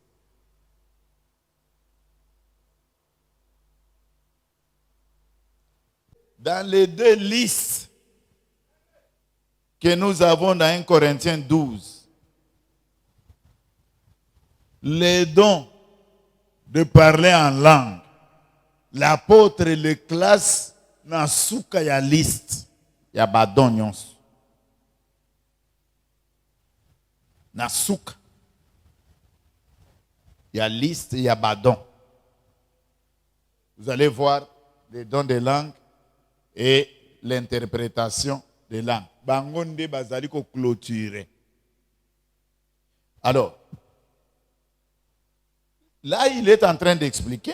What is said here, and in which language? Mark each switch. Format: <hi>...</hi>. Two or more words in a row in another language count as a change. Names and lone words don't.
<fr>Dans les 2 listes que nous avons dans 1 Corinthiens 12, les dons de parler en langue, l'apôtre le classe dans</fr> <ln>souka ya liste ya badon nyonso. Na souka ya liste ya badon.</ln> <fr>Vous allez voir les dons de langue et l'interprétation des langues.</fr> <ln>Bangonde bazali ko clôturer.</ln> <fr>Alors, là, il est en train d'expliquer.</fr>